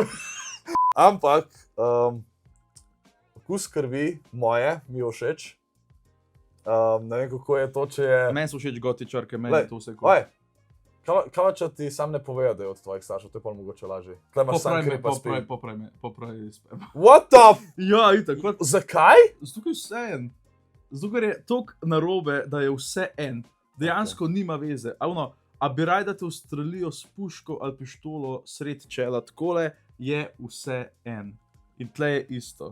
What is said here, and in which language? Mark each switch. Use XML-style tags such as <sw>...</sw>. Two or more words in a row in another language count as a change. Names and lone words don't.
<sl>Ampak, okus krvi moje mi je všeč. Ne vem, kako je to, če je... Meni so všeč goti črke, meni Glej, je to vse kul. Oj, kaj če ti sam ne povejo, da je od tvojih staršev, to je pa mogoče lažje. Tle imaš sam kri pa spi. Popravi spem.</sl> <en>What the f...</en> <sl>Ja, itak, kot... Zakaj? Zato ker je vse en. Zato ker je toliko narobe, da je vse en. Dejansko nima veze. A bi raj, da te ustrelijo s puško ali pištolo sred čela, takole je vse en. In tle je isto.</sl>